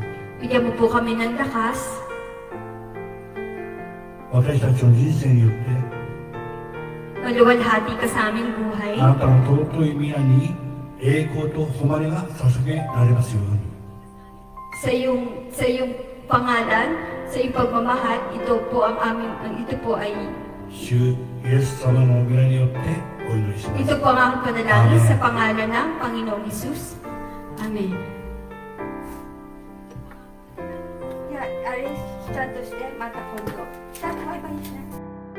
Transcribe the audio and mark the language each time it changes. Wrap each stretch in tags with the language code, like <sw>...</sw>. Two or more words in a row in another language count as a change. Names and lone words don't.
<tl>Bigyan mo po kami ng lakas.</tl> <ja>私たちの人生によって</ja> <tl>Maluwalhati ka sa aming buhay.</tl> <ja>あなたの尊い皆に栄光と誉れが捧げられますように。</ja> <tl>Sa iyong pangalan, sa iyong pagmamahal, ito po ay</tl> <ja>主イエス様の皆によってお祈りします。</ja> <tl>ito po ang aking panalangin sa pangalan ng Panginoong Jesus. Amen.</tl> <ja>じゃあ、あれ、ちゃんとして、また今度。ちゃんとバイバイしな。</ja>